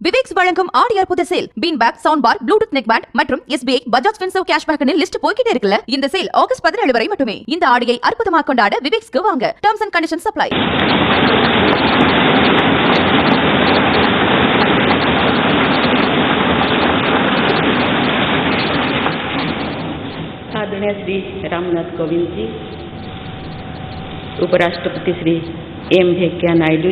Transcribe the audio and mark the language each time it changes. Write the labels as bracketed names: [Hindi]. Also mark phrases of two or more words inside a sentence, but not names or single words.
[Tamil] விவேக்ஸ் வழங்கும் ஆடி அற்புத சேல் [English] bean bag, sound bar, Bluetooth neck band [Tamil] மற்றும் SBI பஜாஜ் ஃபின்சர்வ் [English] cashback list [Tamil] போய்கிட்டே இருக்குல்ல. இந்த சேல் ஆகஸ்ட் 17 வரை மட்டுமே. இந்த ஆடியை அற்புதமாக கொண்டாட விவேக்ஸ்க்கு வாங்க. [English] Terms and conditions apply. [Hindi] आदरणीय श्री रामनाथ कोविंद जी, उपराष्ट्रपति श्री एम वेंकैया नायडू